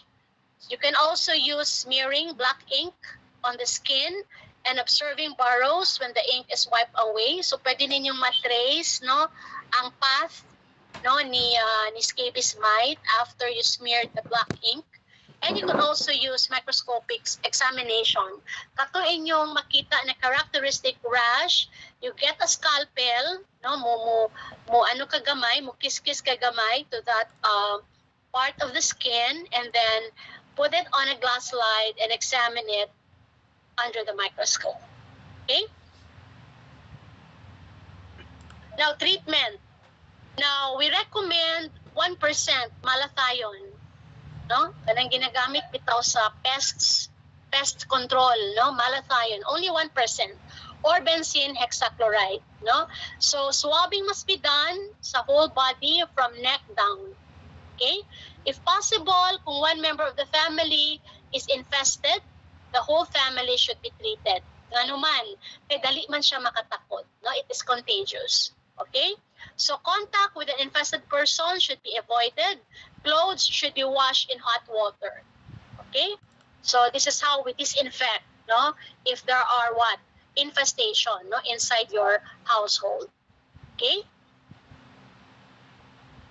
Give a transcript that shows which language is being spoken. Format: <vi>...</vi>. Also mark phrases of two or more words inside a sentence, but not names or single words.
<en>You can also use smearing black ink on the skin and observing burrows when the ink is wiped away. So</en> <ceb>pwede ninyong matrace, no, ang</ceb> <en>path,</en> <ceb>no, ni</ceb> <en>scabies mite after you smeared the black ink. And you can also use microscopic examination.</en> <ceb>Kato inyong makita na</ceb> <en>characteristic rash, you get a scalpel, no,</en> <ceb>mo ano kagamay, mo kiskis kagamay</ceb> <en>to that part of the skin, and then put it on a glass slide and examine it under the microscope. Okay? Now, treatment. Now, we recommend 1% malathion. No?</en> <ceb>Kanang ginagamit bitaw sa pest control, no?</ceb> <en>Malathion, only 1%. Or benzene hexachloride, no? So, swabbing must be done sa whole body from neck down. Okay? If possible, kung one member of the family is infested, the whole family should be treated.</en> <ceb>Nga naman, kay dali man siya makatakot. No?</ceb> <en>It is contagious. Okay? So contact with an infested person should be avoided. Clothes should be washed in hot water. Okay? So this is how we disinfect, no? If there are what? Infestation, no? Inside your household. Okay?</en>